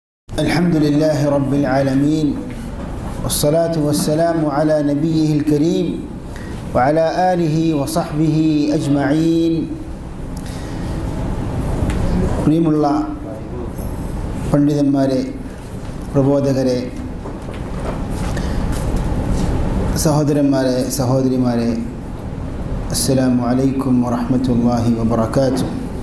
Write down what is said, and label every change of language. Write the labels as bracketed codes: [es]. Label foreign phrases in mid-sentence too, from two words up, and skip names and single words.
[ar] الحمد لله رب العالمين والصلاة والسلام على نبيه الكريم وعلى آله وصحبه أجمعين. [ml] പ്രിയമുള്ള പണ്ഡിതന്മാരെ, പ്രബോധകരെ, സഹോദരന്മാരെ, സഹോദരിമാരെ, [ar] السلام عليكم ورحمة الله وبركاته.